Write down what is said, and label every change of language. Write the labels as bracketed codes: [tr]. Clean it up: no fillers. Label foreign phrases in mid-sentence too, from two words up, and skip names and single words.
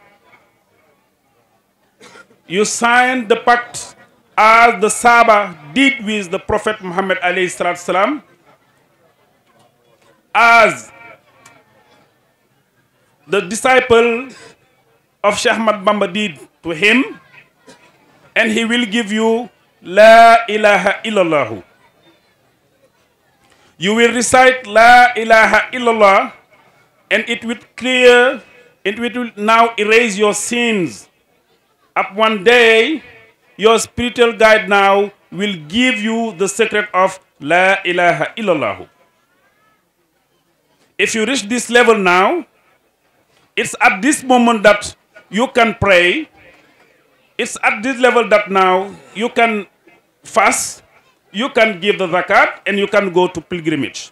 [en] You sign the pact as the Sahaba did with the Prophet Muhammad [ar] alayhi salatu salam, [en] as the disciple of Cheikh Ahmad Bamba did to him, and he will give you [ar] La ilaha illallah. [en] You will recite [ar] La ilaha illallah, [en] and it will now erase your sins. Up one day, your spiritual guide now will give you the secret of [ar] La ilaha illallah. [en] If you reach this level now, it's at this moment that you can pray. It's at this level that now you can fast, you can give the zakat, and you can go to pilgrimage.